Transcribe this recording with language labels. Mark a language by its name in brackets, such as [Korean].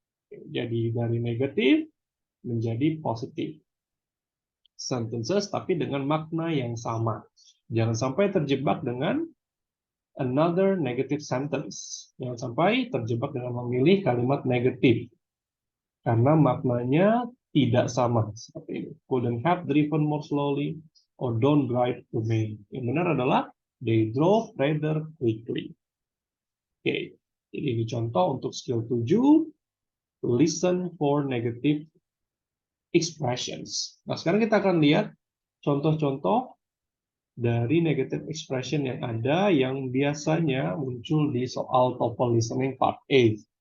[Indonesian] Jadi dari negatif menjadi positif. Sentences tapi dengan makna yang sama. Jangan sampai terjebak dengan [English] another negative sentence. [Indonesian] Jangan sampai terjebak dengan memilih kalimat negatif. Karena maknanya tidak sama. Seperti ini. [English] Couldn't have driven more slowly or don't drive to Maine. [Indonesian] Yang benar adalah [English] they drove rather quickly. [Indonesian] Oke. Jadi ini contoh untuk skill 7. [English] Listen for negative expressions. [Indonesian] Nah, sekarang kita akan lihat contoh-contoh dari negative expression yang ada yang biasanya muncul di soal TOEFL listening part A.